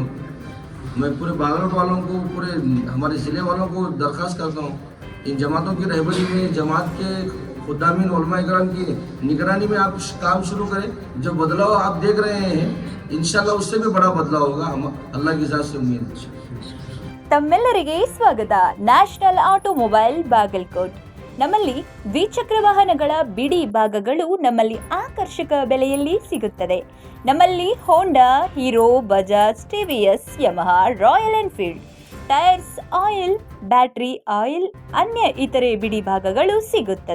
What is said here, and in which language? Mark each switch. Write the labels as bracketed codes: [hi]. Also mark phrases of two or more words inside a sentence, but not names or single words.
[ur] میں پورے باگلکوٹ والوں کو، پورے ہمارے ضلعے والوں کو درخواست کرتا ہوں ان جماعتوں کی رہبری میں، جماعت کے خدامین علما اکرام کی نگرانی میں آپ کام شروع کریں. جو بدلاؤ آپ دیکھ رہے ہیں ان شاء اللہ اس سے بھی بڑا بدلاؤ ہوگا، ہم اللہ کی ذات سے امید ہے. [kn] ತಮ್ಮೆಲ್ಲರಿಗೆ ಸ್ವಾಗತ. ನ್ಯಾಷನಲ್ ಆಟೋಮೊಬೈಲ್ ಬಾಗಲಕೋಟ್. ನಮ್ಮಲ್ಲಿ ದ್ವಿಚಕ್ರ ವಾಹನಗಳ ಬಿಡಿ ಭಾಗಗಳು ನಮ್ಮಲ್ಲಿ ಆಕರ್ಷಕ ಬೆಲೆಯಲ್ಲಿ ಸಿಗುತ್ತದೆ. ನಮ್ಮಲ್ಲಿ ಹೋಂಡಾ, ಹೀರೋ, ಬಜಾಜ್, ಟಿವಿಎಸ್, ಯಮಹಾ, ರಾಯಲ್ ಎನ್ಫೀಲ್ಡ್, ಟೈರ್ಸ್, ಆಯಿಲ್, [en] battery oil, [kn] ಅನ್ಯ ಇತರೆ ಬಿಡಿ ಭಾಗಗಳು ಸಿಗುತ್ತದೆ.